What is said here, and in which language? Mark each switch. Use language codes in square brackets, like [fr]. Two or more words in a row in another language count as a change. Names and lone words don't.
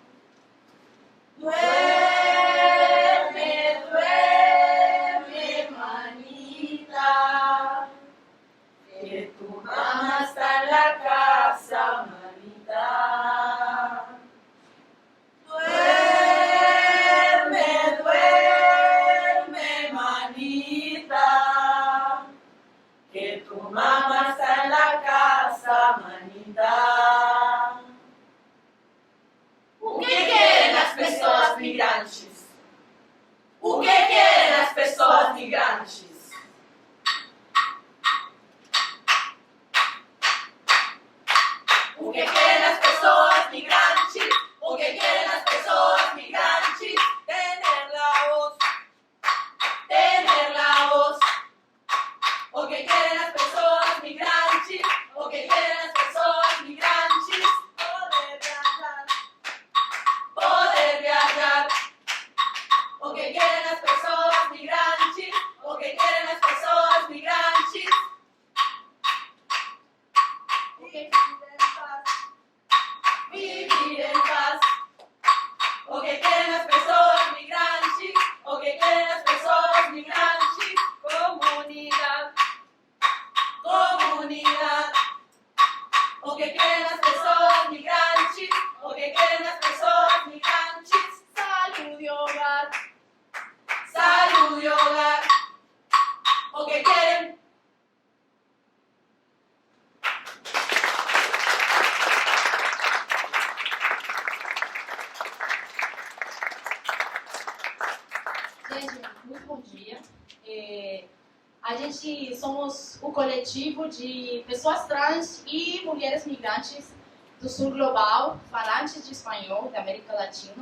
[es] Duerme, manita, que tu mamá está en la casa, manita. Duerme, manita, que tu mamá está en la casa, manita. [pt] O que querem as pessoas migrantes? O que querem as pessoas migrantes? O que querem as pessoas migrantes? O que querem as pessoas migrantes? [es] Tener la voz. Tener la voz. [pt] O que querem as pessoas migrantes? O que querem as pessoas migrantes? [es] Poder viajar. Poder viajar. [pt] O que querem as pessoas migrantes? O que querem as pessoas migrantes? [es] Vivir en paz. [pt] O que querem as pessoas migrantes? O que querem as pessoas migrantes? Comunidade. Comunidade. O que querem as pessoas migrantes? O que querem as pessoas migrantes? [es] Salud y hogar. Salud y hogar. [pt] O que querem. Gente, muito bom dia. A gente somos o coletivo de pessoas trans e mulheres migrantes do sul global, falantes de espanhol, da América Latina.